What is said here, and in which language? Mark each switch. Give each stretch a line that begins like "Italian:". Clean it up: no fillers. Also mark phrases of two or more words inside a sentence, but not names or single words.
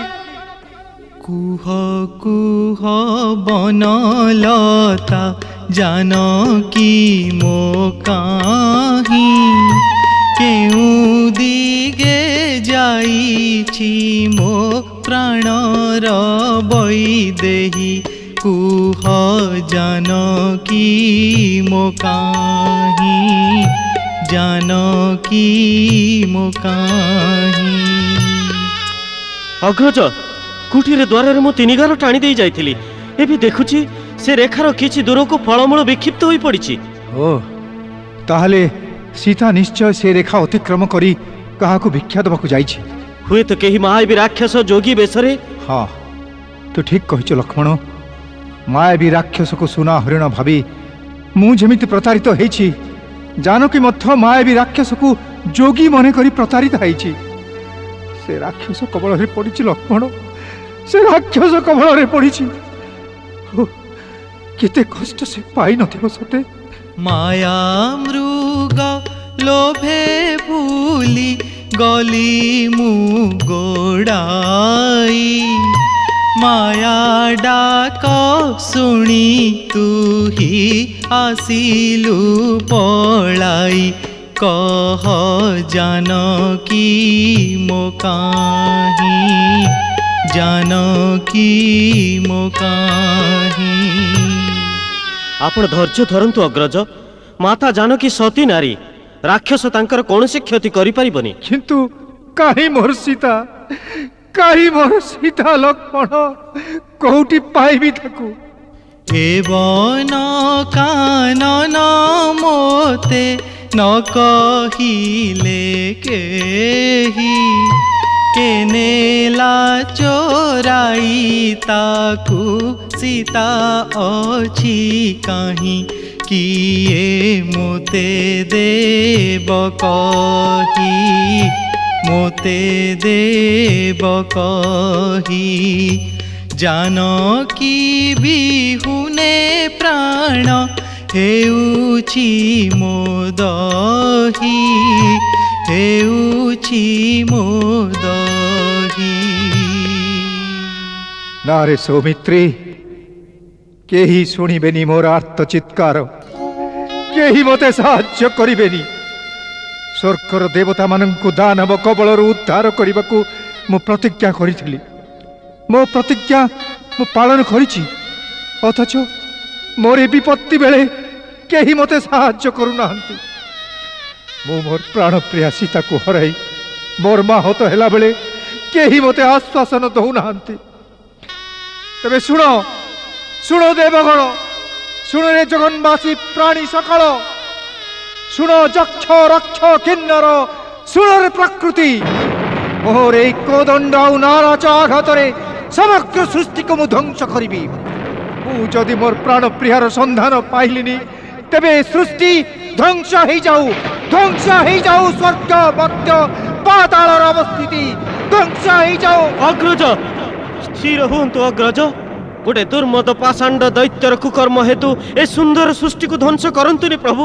Odia: କୁହ କୁହ ବନଲତା ଜାନକୀ ମୋ କାହିଁ, କେଉଁ ଦିଗେ ଯାଇଛି ମୋ ପ୍ରାଣର ବୈଦେହୀ। କୁହ ଜାନକୀ ମୋ କାହିଁ, ଜାନକୀ ମୋ କାହିଁ। ଅଗ୍ରଜ, କୁଟୀର ଦ୍ୱାର ମୁ ତିନି ଗାର ଟାଣି ଦେ ଯାଇଥିଲି, ଏବେ ଦେଖୁଛି ସେ ରେଖାର କିଛି ଦୂର କୁ ଫଳମୂଳ ବିକ୍ଷିପ୍ତ ହୋଇ ପଡ଼ିଛି। ଓ ତାହାଲେ ସୀତା ନିଶ୍ଚୟ ସେ ରେଖା ଅତିକ୍ରମ କରି କାହାକୁ ଭିକ୍ଷା ଦେବାକୁ ଯାଇଛି। ହୁଏ ତ କେହି ମାୟାବୀ ରାକ୍ଷସ ଯୋଗୀ ବେଶରେ। ହଁ, ତ ଠିକ କହିଛ ଲକ୍ଷ୍ମଣ। ମାୟାବୀ ରାକ୍ଷସ କୁ ସୁନା ହରିଣ ଭାବି ମୁ ଯେମିତି ପ୍ରତାରିତ ହେଛି, ଜାନକୀ ମଧ୍ୟ ମାୟାବୀ ରାକ୍ଷସ କୁ ଯୋଗୀ ମନେ କରି ପ୍ରତାରିତ ହେଛି। ସେ ରାକ୍ଷସ କବଳ ରେ ପଡ଼ିଛି ଲକ୍ଷ୍ମଣ, ସେ ରାକ୍ଷସ କବଳ ରେ ପଡ଼ିଛି। କେତେ କଷ୍ଟ ସେ ପାଇ ନଥିବ ସତେ। ମାୟା ମୃଗ ଲୋଭେ ଭୁଲି ଗଲି ମୁ ଗୋଡ଼ାଇ, ମାୟା ଡାକ ଶୁଣି ତୁ ହି ଆସିଲୁ ପଳାଇ। କହ ଜାନକୀ ମୋ କାହିଁ, ଜାନକୀ ମୋ କାହିଁ। ଆପଣ ଧୈର୍ଯ୍ୟ ଧରନ୍ତୁ ଅଗ୍ରଜ। ମାତା ଜାନକୀ ସତୀ ନାରୀ, ରାକ୍ଷସ ତାଙ୍କର କୌଣସି କ୍ଷତି କରି ପାରିବନି। କିନ୍ତୁ କାହିଁ ମୋର ସୀତା, କାହିଁ ମୋର ସୀତା ଲକ୍ଷ୍ମଣ କେଉଁଠି ପାଇବି ତାକୁ। ଏବଂ କାନନ ମୋତେ ନ କହିଲେ କେହି, କେ ନେଲା ଚୋରାଇ ତାକୁ ସୀତା ଅଛି କାହିଁ, କିଏ ମୋତେ ଦେବ କହି, ମୋତେ ଦେବ କହି। ଜାନକୀ ବିହୁନେ ପ୍ରାଣ ହେଉଛି ମୋ ଦହି, ହେଉଛି ମୋ ଦହି। ନାରେ ସୌମିତ୍ରି, କେହି ଶୁଣିବେନି ମୋର ଆର୍ତ୍ତ ଚିତ୍କାର, କେହି ମତେ ସାହାଯ୍ୟ କରିବେନି। ସ୍ୱର୍ଗର ଦେବତା ମାନଙ୍କୁ ଦାନବ କବଳରୁ ଉଦ୍ଧାର କରିବାକୁ ମୁ ପ୍ରତିଜ୍ଞା କରିଥିଲି। ମୋ ପ୍ରତିଜ୍ଞା ମୁ ପାଳନ କରିଛି, ଅଥଚ ମୋର ବିପତ୍ତି ବେଳେ କେହି ମତେ ସାହାଯ୍ୟ କରୁ ନାହାନ୍ତି। ମୁ ମୋର ପ୍ରାଣ ପ୍ରିୟା ସୀତା କୁ ହରାଇ ମୋର ମାହତ ହେଲା ବେଳେ କେହି ମତେ ଆଶ୍ୱାସନ ଦଉ ନାହାନ୍ତି। ତେବେ ଶୁଣ, ଶୁଣ ଦେବଗଣ, ଶୁଣ ରେ ଜଗତବାସୀ ପ୍ରାଣୀ ସକଳ, ଶୁଣ ଯକ୍ଷ ରକ୍ଷ କିନ୍ନର, ଶୁଣ ରେ ପ୍ରକୃତି। ମୋର ଏହି କୋଦଣ୍ଡ ନାରାଚ ଆଘାତରେ ସମଗ୍ର ସୃଷ୍ଟିକୁ ମୁ ଧ୍ୱଂସ କରିବି। ମୁ ଯଦି ମୋର ପ୍ରାଣ ପ୍ରିୟାର ସନ୍ଧାନ ପାଇଲିନି, ତେବେ ସୃଷ୍ଟି
Bangla: ধ্বংস হয়ে যাও, ধ্বংস হয়ে যাও।
Odia: ସ୍ୱର୍ଗ ମର୍ତ୍ତ୍ୟ ପାତାଳର ଅବସ୍ଥିତି
Bangla: ধ্বংস হয়ে যাও।
Odia: ଅଗ୍ରଜ ସ୍ଥିର ହୁଅନ୍ତୁ ଅଗ୍ରଜ। ଗୋଟେ ଦୁର୍ମଦ ପାଷଣ୍ଡ ଦୈତ୍ୟର କୁକର୍ମ ହେତୁ ଏ ସୁନ୍ଦର ସୃଷ୍ଟି କୁ ଧ୍ୱଂସ କରନ୍ତୁନି ପ୍ରଭୁ।